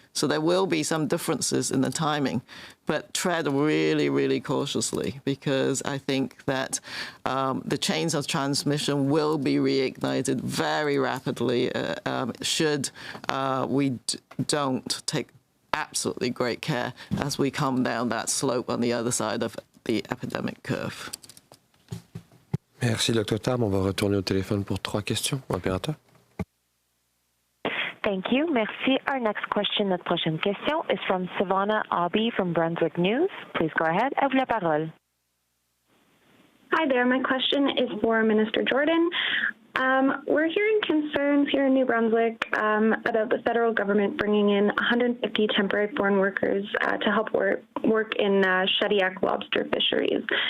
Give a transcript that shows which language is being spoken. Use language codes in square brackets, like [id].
[en] So there will be some differences in the timing, but tread really, really cautiously, because I think that the chains of transmission will be reignited very rapidly should we don't take absolutely great care as we come down that slope on the other side of the epidemic curve. [fr] Merci, Dr. Tam. On va retourner au téléphone pour 3 questions. Opérateur. [en] Thank you. Merci. Our next question, [fr] notre prochaine question, [en] is from Savannah Aubie from Brunswick News. Please go ahead. [fr] À vous la parole. [en] Hi there. My question is for Minister Jordan. We're hearing concerns here in New Brunswick about the federal government bringing in 150 temporary foreign workers to help work in Shediac lobster fisheries.